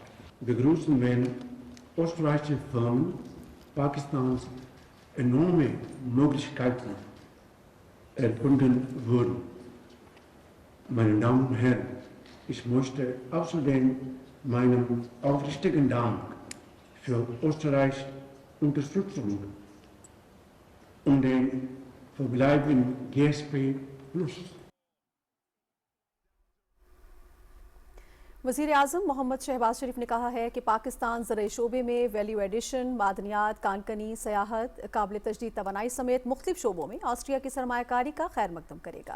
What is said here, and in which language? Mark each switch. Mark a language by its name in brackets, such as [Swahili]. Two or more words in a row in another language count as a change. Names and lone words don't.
[German] Begrüßen, wenn österreichische Firmen Pakistans enorme Möglichkeiten erkunden würden. Meine Damen und Herren, ich möchte außerdem meinen aufrichtigen Dank für Österreichs Unterstützung und den Verbleib in GSP Plus. [Urdu] وزیر اعظم محمد شہباز شریف نے کہا ہے کہ پاکستان زرعی شعبے میں [English] value addition, [Urdu] معدنیات، کان کنی، سیاحت، قابل تجدید توانائی سمیت مختلف شعبوں میں آسٹریا کی سرمایہ کاری کا خیر مقدم کرے گا.